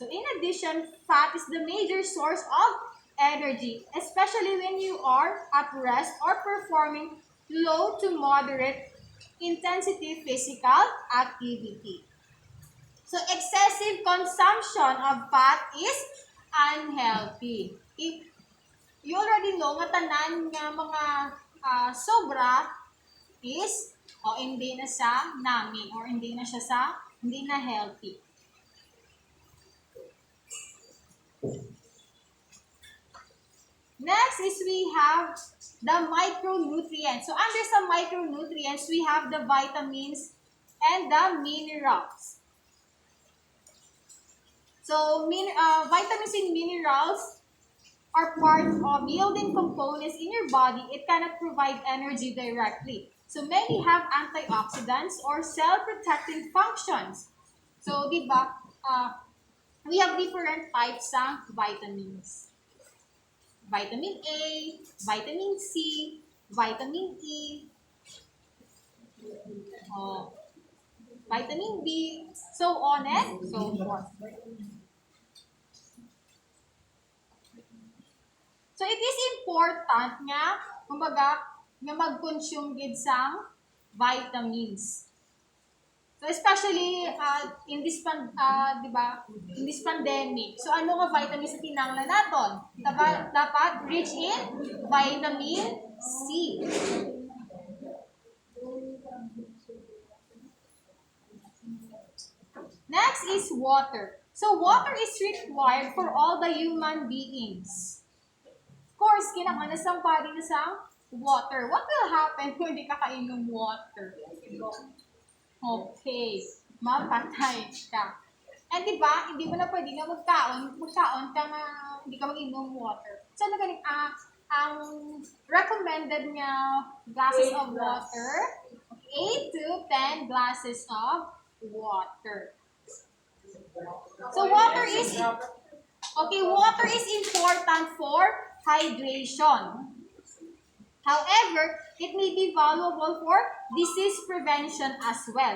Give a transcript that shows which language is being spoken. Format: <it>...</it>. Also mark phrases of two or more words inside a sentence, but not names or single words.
<en>So in addition, fat is the major source of energy, especially when you are at rest or performing low to moderate intensity physical activity. So excessive consumption of fat is unhealthy. If you already know</en> <hil>nga tanan nga mga sobra is hindi na siya nami or hindi na siya hindi na healthy.</hil> <en>Next is we have the micronutrients. So under some micronutrients, we have the vitamins and the minerals. So vitamins and minerals are part of building components in your body. It cannot provide energy directly. So many have antioxidants or cell-protecting functions. So, di ba, we have different types of vitamins. Vitamin A, vitamin C, vitamin E, vitamin B, so on and so forth. So it is important</en> <hil>nga, kumbaga, nga mag-consume gid sang vitamins.</hil> <en>So especially in this di ba? In this pandemic.</en> <hil>So ano nga vitamins na tinanglan naton?</hil> <en>Dapat rich in vitamin C. Next is water. So water is required for all the human beings. Of course,</en> <hil>kinahanglan sa body na sa water.</hil> <en>What will happen</en> <hil>kung hindi ka kainom water? Okay, mapatay ka. And di ba, hindi mo na pwede nga magkaon ka na hindi ka mag-inom water. So, ang recommended nga</hil> <en>glasses of water,</en> <hil>8 to 10</hil> <en>glasses of water. So, water is important for hydration. However, it may be valuable for disease prevention as well.</en>